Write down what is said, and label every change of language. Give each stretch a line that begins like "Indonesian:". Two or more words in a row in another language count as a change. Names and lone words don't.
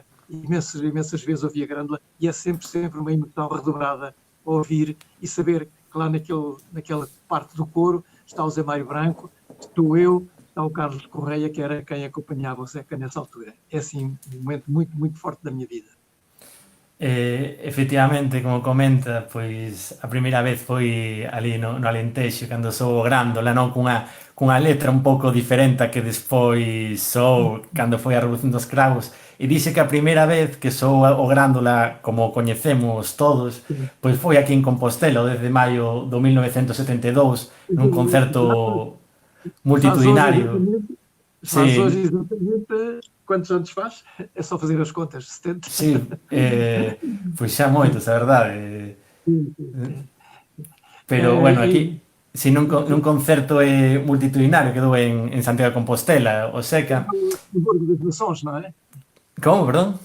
Portuguese: Imensas vezes ouvi a Grândola, e é sempre uma emoção redobrada a ouvir e saber que lá naquela parte do coro está o Zé Mário Branco, estou eu, está o Carlos Correia, que era quem acompanhava o Zeca nessa altura. É assim um momento muito, muito forte da minha vida.
Galician: Efectivamente, como comenta, pois a primeira vez foi ali no Alentexo, cando sou Grándola, non? Cunha letra un pouco diferente a que despois sou cando foi a Revolución dos Cravos, e dixe que a primeira vez que sou o Grándola, como o coñecemos todos, pois foi aquí en Compostela, desde maio do 1972, nun concerto multitudinario.
Portuguese: Faz hoje exatamente quantos anos faz? É só fazer as contas, 70.
Galician: Sí, pois xa moitos, a verdade. Pero, bueno, aquí, si nun concerto multitudinario que dou en Santiago de Compostela, o Seca...
Portuguese: No Burgo das Nações, non é?
Galician: Como, perdón?